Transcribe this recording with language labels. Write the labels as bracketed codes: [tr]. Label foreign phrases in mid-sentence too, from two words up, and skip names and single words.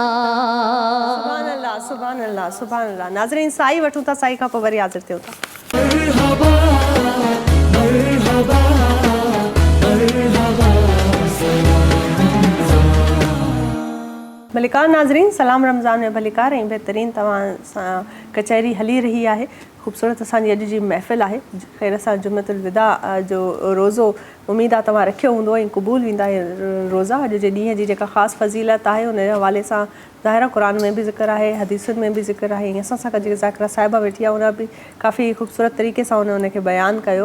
[ar] سبحان اللہ، سبحان اللہ، سبحان اللہ۔ [sd] ناظرین سائی وٹھوں تا سائی کا پوری حاضر تھے ہوتا۔ بھلیکار ناظرین، سلام رمضان میں بھلیکار ऐं बहितरीन तव्हां सां कचहरी हली रही आहे। ख़ूबसूरत असांजी अॼु जी महफ़िल आहे। ख़ैर सां [ar] جمعة الوداع [sd] जो रोज़ो उमेद आहे तव्हां रखियो हूंदो ऐं क़बूल वेंदा रोज़ा। अॼु जे ॾींहं जी जेका ख़ासि फ़ज़ीलत आहे उन जे हवाले सां ज़ाहिर क़ुरान में बि ज़िक्र आहे, हदीसुनि में बि ज़िक्र आहे, ऐं असां सां जेका ज़ाकिरा साहिबा वेठी आहे उन बि काफ़ी ख़ूबसूरत तरीक़े सां उनखे बयानु कयो।